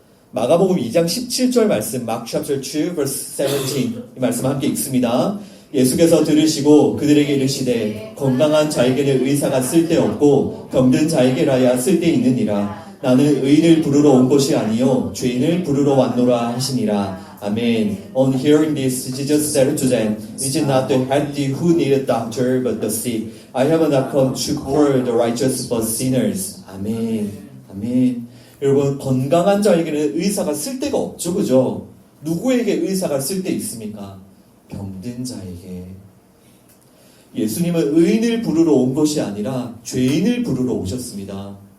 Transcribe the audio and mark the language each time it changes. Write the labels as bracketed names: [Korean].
[Korean] 마가복음 2장 17절 말씀, [English] Mark chapter 2 verse 17 [Korean] 이 말씀 함께 읽습니다. 예수께서 들으시고 그들에게 이르시되 건강한 자에게는 의사가 쓸데없고 병든 자에게라야 쓸데있느니라. 나는 의인을 부르러 온 것이 아니요 죄인을 부르러 왔노라 하시니라. 아멘. [English] On hearing this, Jesus said to them, It is not the healthy who need a doctor, but the sick. I have not come to call the righteous, but sinners. [Korean] 아멘. 아멘. 여러분 건강한 자에게는 의사가 쓸데가 없죠. 그죠? 누구에게 의사가 쓸데 있습니까? 병든 자에게. 예수님은 의인을 부르러 온 것이 아니라 죄인을 부르러 오셨습니다.